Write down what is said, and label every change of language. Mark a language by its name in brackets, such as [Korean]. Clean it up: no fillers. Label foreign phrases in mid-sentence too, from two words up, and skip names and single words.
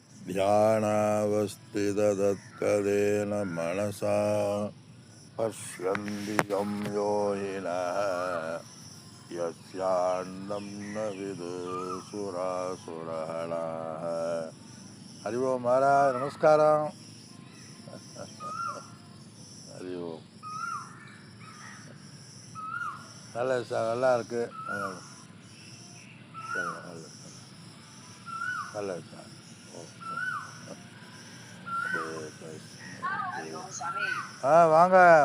[Sanskrit] ध्यानावस्थिततत्कलेन मनसा पश्यन्ति यं योगिनः यस्यान्नं न विदुषुरासुरगणाः. [Hindi] हरि ओम महाराज, [Tamil] நமஸ்காரம். ஹரி ஓம். நல்லது சார், நல்லா இருக்கு. நல்லது சார். வாங்க.